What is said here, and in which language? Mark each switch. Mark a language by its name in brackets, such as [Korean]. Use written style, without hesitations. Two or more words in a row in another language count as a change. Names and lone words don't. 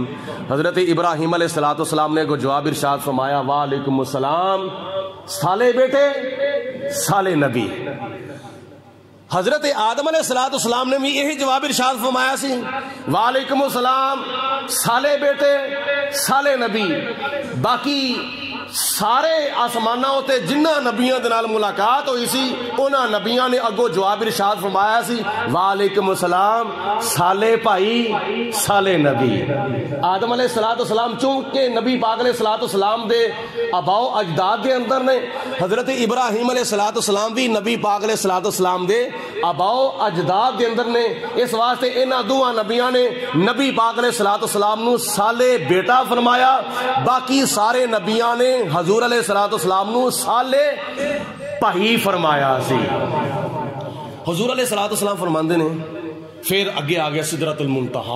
[Punjabi] حضرت ابراہیم علیہ السلام نے کو جواب ارشاد فرمایا [Arabic] وعلیکم السلام، [Punjabi] سالے بیٹے سالے نبی۔ حضرت آدم علیہ السلام نے بھی یہی جواب ارشاد فرمایا سی [Arabic] وعلیکم السلام، [Punjabi] سالے بیٹے سالے نبی۔ باقی سارے آسمانہ ہوتے جنہ نبیاں دے نال ملاقات ہوئی سی انہاں نبیاں نے اگو جواب ارشاد فرمایا سی [Arabic] وعلیکم السلام، [Punjabi] سالے بھائی سالے نبی۔ آدم علیہ السلام چونکہ نبی پاک علیہ السلام دے آباء و اجداد دے اندر نے، حضرت ابراہیم علیہ السلام بھی نبی پاک علیہ السلام دے آباء و اجداد دے اندر نے، اس واسطے انہاں دوہاں نبیاں نے نبی پاک علیہ السلام نو سالے بیٹا فرمایا، باقی سارے نبیاں نے حضور علیہ السلام نو سالے بھائی فرمایا سی۔ حضور علیہ السلام فرماندے نے پھر اگے آ گیا سدرۃ المنتہا۔